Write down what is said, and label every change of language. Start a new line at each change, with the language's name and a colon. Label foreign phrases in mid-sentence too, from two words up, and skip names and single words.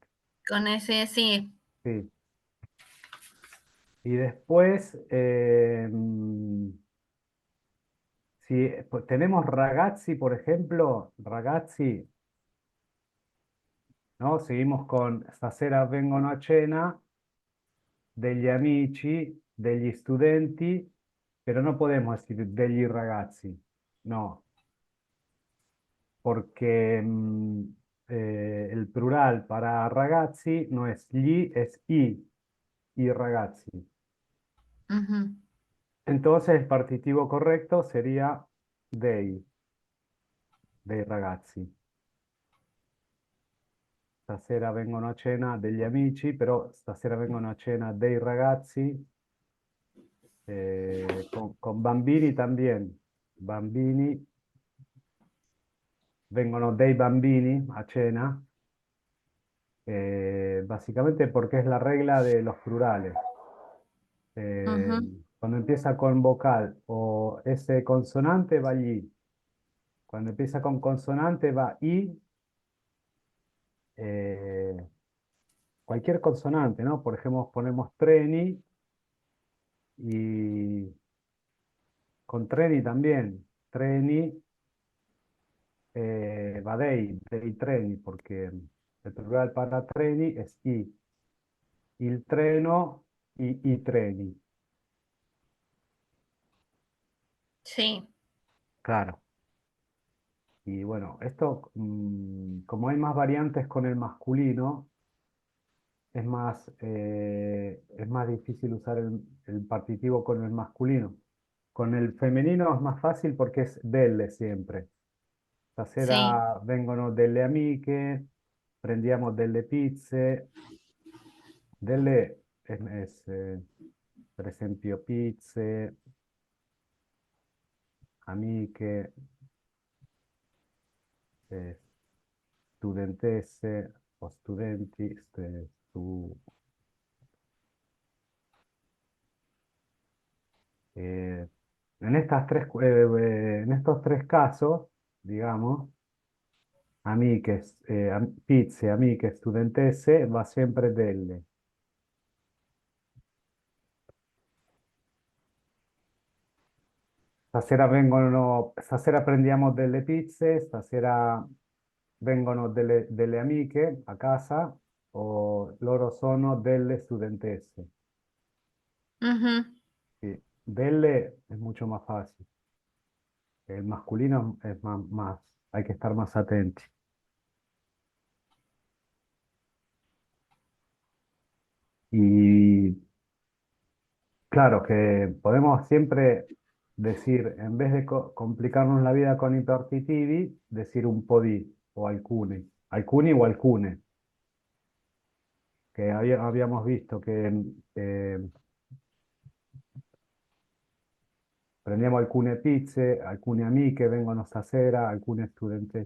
Spanish: con ese sí, Sí. Y después, si pues, tenemos ragazzi, por ejemplo, ragazzi, ¿no? Seguimos con
Italian: stasera vengono a cena, degli amici, degli studenti,
Spanish: pero no podemos decir
Italian: degli ragazzi,
Spanish: no, porque el plural para ragazzi no es gli, es
Italian: i ragazzi. ujú,
Spanish: Entonces el partitivo correcto sería
Italian: dei ragazzi. Stasera vengono a cena degli amici, però stasera vengono a cena dei ragazzi, con bambini también. Bambini, vengono dei bambini a cena,
Spanish: básicamente porque es la regla de los plurales. Eh, ujú, Cuando empieza con vocal o S consonante va y. Cuando empieza con consonante va i, eh, cualquier consonante, ¿no? Por ejemplo, ponemos treni y con treni también.
Italian: Treni va dei treni,
Spanish: porque el plural para treni es i.
Italian: Il treno, i treni.
Spanish: sí, Claro. Y bueno, esto, como hay más variantes con el masculino, es más difícil usar el partitivo con el masculino. Con el femenino es más fácil porque es delle siempre. sí,
Italian: Stasera vengono delle amiche, prendiamo delle pizze. Delle per esempio, pizze, amiche. eh, studentesse o studenti,
Spanish: eh, en estos tres casos, digamos,
Italian: amiche, pizze, amiche, studentesse, va sempre delle. Stasera prendiamo delle pizze, stasera vengono delle amiche a casa o loro sono delle studentesse. Ujú,
Spanish: Sí, delle es mucho más fácil. El masculino es hay que estar más atentos. Y claro que podemos siempre decir, en vez de complicarnos la vida con hipertitivi, decir
Italian: un podí o alcuni o alcune,
Spanish: que habíamos visto que
Italian: prendiamo alcune pizze, alcune amiche vengono stasera, alcune studentesse.